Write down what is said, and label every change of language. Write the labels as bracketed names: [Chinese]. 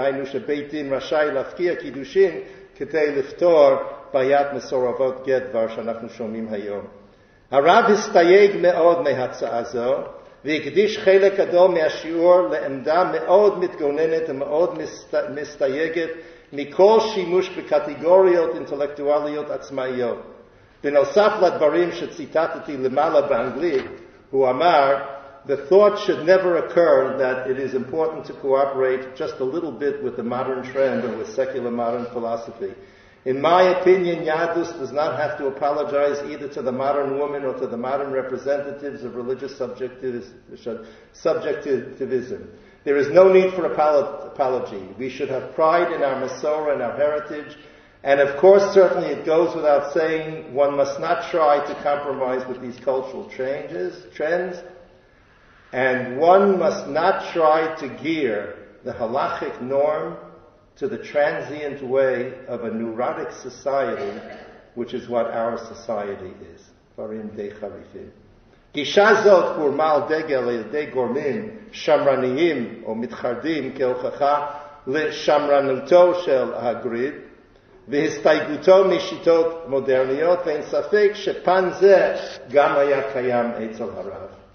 [Hebrew] דהיינו שבית דין רשאי להפקיע קידושין כדי לפתור בעיית מסורבות גט, דבר שאנחנו שומעים היום. הרב הסתייג מאוד מהצעה זו והקדיש חלק גדול מהשיעור לעמדה מאוד מתגוננת ומאוד מסתייגת מכל שימוש בקטגוריות אינטלקטואליות עצמאיות. בנוסף לדברים שציטטתי למעלה באנגלית, הוא אמר, [English] the thought should never occur that it is important to cooperate just a little bit with the modern trend or with secular modern philosophy. In my opinion, Yadus does not have to apologize either to the modern woman or to the modern representatives of religious subjectivism. There is no need for apology. We should have pride in our Masorah and our heritage. And of course, certainly it goes without saying, one must not try to compromise with these cultural trends. And one must not try to gear the halachic norm to the transient way of a neurotic society, which is what our society is. [Hebrew] Dvarim dei charifim. גישה זאת גורמה על דגל על ידי גורמים שמרניים או מתחרדים כהוכחה לשמרנותו של הגריד והסתייגותו משיטות מודרניות, ואין ספק שפן זה גם היה קיים אצל הרב.